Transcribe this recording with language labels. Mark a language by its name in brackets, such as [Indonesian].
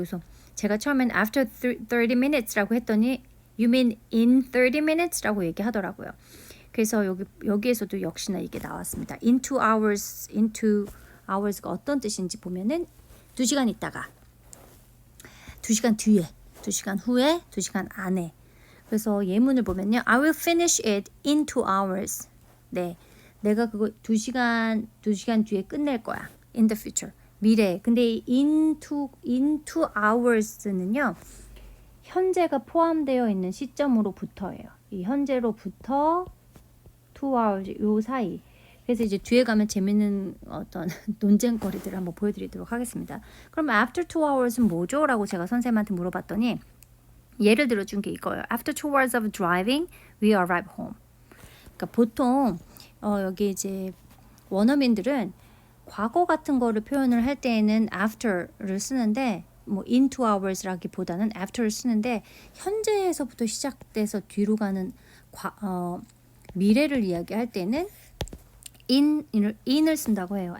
[Korean] 그래서 제가 처음엔 [English] after 30 minutes [Korean] 라고 했더니 [English] you mean in 30 minutes [Korean] 라고 얘기하더라고요. 그래서 여기에서도 역시나 이게 나왔습니다. in 2 hours, in 2 hours가 어떤 뜻인지 보면은 2시간 있다가 2시간 뒤에 2시간 후에 2시간 안에. 그래서 예문을 보면요. [English] I will finish it in 2 hours. [Korean] 네, 내가 그거 2시간 뒤에 끝낼 거야. [English] In the future. [Korean] 미래. 근데 in 2 hours는요. 현재가 포함되어 있는 시점으로부터예요. 이 현재로부터 2 hours 요 사이. 그래서 이제 뒤에 가면 재밌는 어떤 논쟁거리들을 한번 보여드리도록 하겠습니다. 그럼 after 2 hours는 뭐죠? 라고 제가 선생님한테 물어봤더니 예를 들어준 게 이거예요. [English] After 2 hours of driving, we arrive home. [Korean] 그러니까 보통 여기 이제 원어민들은 과거 같은 거를 표현을 할 때에는 after를 쓰는데 뭐 in 2hours라기보다는 after를 쓰는데 현재에서부터 시작돼서 뒤로 가는 미래를 이야기할 때는 in을 쓴다고 해요.